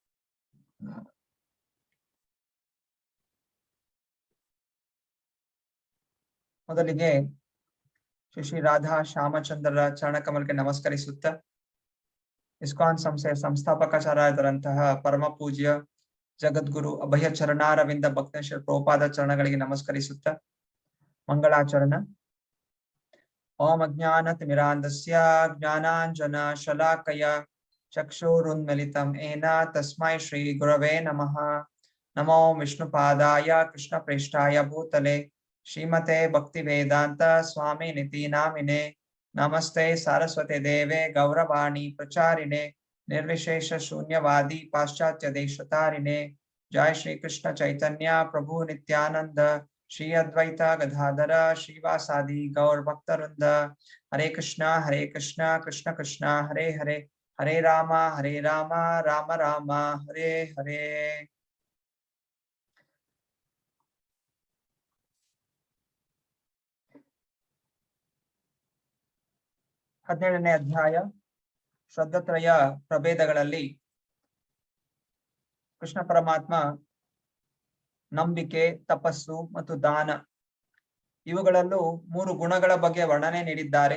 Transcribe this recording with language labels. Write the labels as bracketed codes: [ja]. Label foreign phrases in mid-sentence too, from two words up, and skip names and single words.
[kn] ಮೊದಲಿಗೆ ಶ್ರೀ ರಾಧಾ ಶ್ಯಾಮಚಂದ್ರರ ಚರಣಕಮಲಕ್ಕೆ ನಮಸ್ಕರಿಸುತ್ತ ಇಸ್ಕಾನ್ ಸಂಸ್ಥೆಯ ಸಂಸ್ಥಾಪಕಾಚಾರ್ಯರಂತಹ ಪರಮ ಪೂಜ್ಯ ಜಗದ್ಗುರು ಅಭಯ ಚರಣಾರವಿಂದ ಭಕ್ತೇಶ್ವರ ಪ್ರೋಪಾದ ಚರಣಗಳಿಗೆ ನಮಸ್ಕರಿಸುತ್ತ ಮಂಗಳಾಚರಣ. [sa] ಓಂ ಅಜ್ಞಾನತಿಮಿರಾಂಧಸ್ಯ ಜ್ಞಾನಾಂಜನ ಶಲಾಕಯ ಚಕ್ಷುರುನ್ಮಿಲಿತಂ ಏನ ತಸ್ಮೈ ಶ್ರೀ ಗುರವೇ ನಮಃ. ನಮೋ ವಿಷ್ಣುಪಾದಾಯ ಕೃಷ್ಣ ಪ್ರೇಷ್ಠಾಯ ಭೂತಲೆ ಶ್ರೀಮತೆ ಭಕ್ತಿ ವೇದಾಂತ ಸ್ವಾಮಿ ನಿತಿ ನಾಮಿನೆ. ನಮಸ್ತೆ ಸಾರಸ್ವತೆ ದೇವೆ ಗೌರವಾಣಿ ಪ್ರಚಾರಿಣೆ ನಿರ್ವಿಶೇಷ ಶೂನ್ಯವಾದಿ ಪಾಶ್ಚಾತ್ಯ ದೇಶತಾರಿಣೆ. ಜಯ ಶ್ರೀ ಕೃಷ್ಣ ಚೈತನ್ಯ ಪ್ರಭು ನಿತ್ಯಾನಂದ ಶ್ರೀ ಅದ್ವೈತ ಗದಾಧರ ಶ್ರೀವಾಸಾದಿ ಗೌರ್ ಭಕ್ತವೃಂದ. ಹರೇ ಕೃಷ್ಣ ಕೃಷ್ಣ ಕೃಷ್ಣ ಹರೇ ಹರೇ ಹರೇ ರಾಮ ರಾಮ ರಾಮ ಹರೇ ಹರೇ. [kn] ಹದಿನೇಳನೇ ಅಧ್ಯಾಯ ಶ್ರದ್ಧಾತ್ರಯ ಪ್ರಭೇದಗಳಲ್ಲಿ ಕೃಷ್ಣ ಪರಮಾತ್ಮ ನಂಬಿಕೆ, ತಪಸ್ಸು ಮತ್ತು ದಾನ ಇವುಗಳಲ್ಲೂ 3 ಗುಣಗಳ ಬಗ್ಗೆ ವರ್ಣನೆ ನೀಡಿದ್ದಾರೆ.